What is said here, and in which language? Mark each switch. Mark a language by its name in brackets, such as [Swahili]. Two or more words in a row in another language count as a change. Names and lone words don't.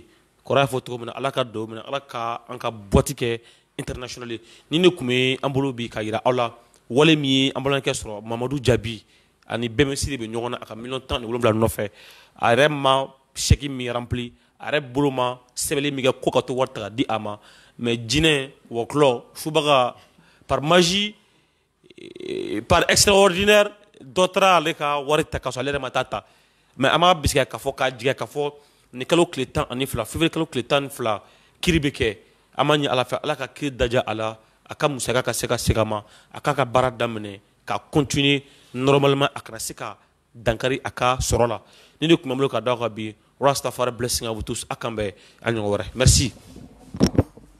[Bambara] Kɔrɔ y'a fɔ cogo min na ala ka dɔw minɛ ala ka an ka boîte kɛ international ye ni ne tun bɛ an bolo bi ka yira aw la wale min ye an balimakɛ sɔrɔ Mamadu Jabi ani BMS de bɛ ɲɔgɔn na a ka miliyɔn 17 nɔfɛ a yɛrɛ ma chèque min rempli a yɛrɛ bolo ma sɛbɛnni min kɛ ko ka to wari ta ka di a ma mais jinɛ wɔkulɔ subaga [French] par magie par extraordinaire [Bambara] dɔ taara ale ka wari ta ka sɔrɔ ale yɛrɛ ma taa ta mais an m'a bisigi k'a fɔ k'a jigin k'a fɔ ni kalo tile 12 février kalo tile 12 kiri bɛ kɛ an b'a ɲini ala fɛ ala ka kiri daja a la a ka musaka ka se ka segin a ma a k'a ka baara daminɛ ka [French] continuer normalement [Bambara] a kana se ka dankari a ka sɔrɔ la ni de tun bɛ n bolo ka d'aw kan bi Rastafari blessing [French] à vous tous [Bambara] a kan bɛn a ɲɔgɔn wɛrɛ merci.